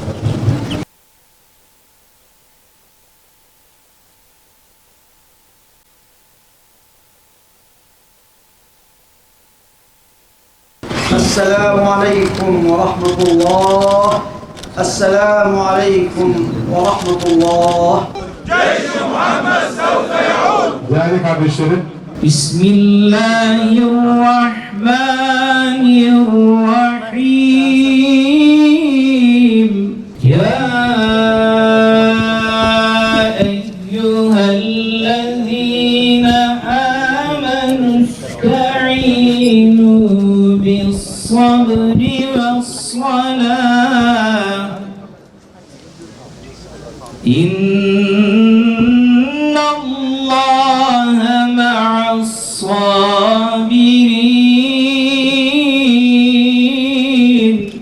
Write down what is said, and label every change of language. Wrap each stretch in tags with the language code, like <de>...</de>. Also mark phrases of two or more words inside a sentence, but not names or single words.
<ar>السلام عليكم ورحمة الله. السلام عليكم ورحمة الله. جيش محمد سوف يعود.</ar> <tr>Değerli kardeşlerim,</tr> <ar>Bismillahirrahmanirrahim. يا أيها الذين آمنوا استعينوا بالصبر والصلاة. إن الله مع الصابرين.</ar>